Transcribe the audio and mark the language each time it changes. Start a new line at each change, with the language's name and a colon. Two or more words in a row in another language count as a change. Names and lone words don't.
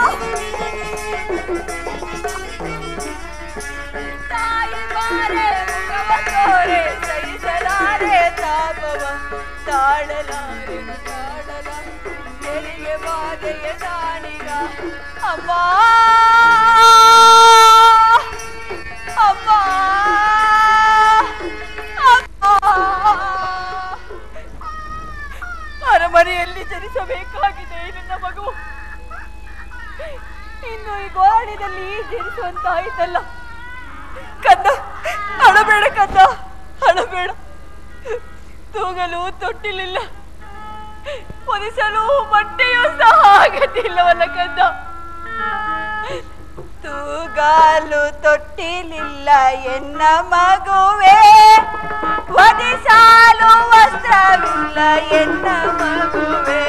Kannada: ತಾಯಿ ಬಾರೆ ಮುಖವ ತೋರೆ, ಸಹಿಸಲಾರೆ ತಾಪವ, ತಾಳಲಾರೆ ತಾಳಲಾರೆ ಎಲ್ಲಿಗೆ ಬಾಧೆಯ ನಾಣಿಗ ಅಮ್ಮ, ಅಮ್ಮ, ಅರಮನೆಯಲ್ಲಿ ಜನಿಸಬೇಕಾಗಿದೆ ನನ್ನ ಮಗು. ಇನ್ನು ಈ ಗೋರಣದಲ್ಲಿ ಜನಿಸುವಂತಾಯ್ತಲ್ಲ. ಕಂದ, ಅಳಬೇಡ ಕಂದ, ಅಳಬೇಡ. ತೂಗಲು ತೊಟ್ಟಿಲಿಲ್ಲ, ಒದಿಸಲು ಬಟ್ಟೆಯೂ ಸಹ ಆಗತ್ತಿಲ್ಲವಲ್ಲ ಕಂದ. ತೂಗಾಲು ತೊಟ್ಟಿಲಿಲ್ಲ ಎನ್ನ ಮಗುವೆ, ಒದಿಸಾಲು ವಸ್ತ್ರವಿಲ್ಲ ಎನ್ನ ಮಗುವೆ.